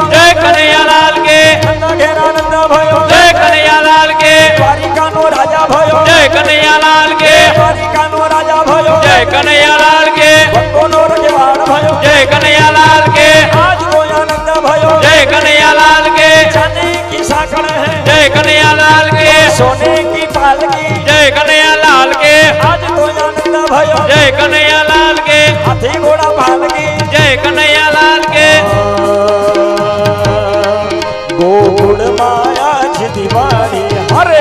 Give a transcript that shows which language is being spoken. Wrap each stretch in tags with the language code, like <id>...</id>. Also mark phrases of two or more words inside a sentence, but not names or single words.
<hi>जय कन्हैया लाल के नंद घेरा नंद भयो जय कन्हैया लाल के</hi> <gu>દ્વારિકાનો રાજા ભયો</gu> <hi>जय कन्हैया लाल के</hi> <gu>દ્વારિકાનો રાજા ભયો</gu> <hi>जय कन्हैया लाल के</hi> <gu>ભક્તોનો રજવાડ ભયો</gu> <hi>जय कन्हैया लाल के आज तो आनंद भयो जय कन्हैया लाल के चांदी की साकड़ है जय कन्हैया लाल के सोने की पालकी जय कन्हैया लाल के आज तो आनंद भयो जय कन्हैया लाल के हाथी घोड़ा पालकी जय कन्हैया लाल के गोकुल माया जी दिवाली हरे</hi>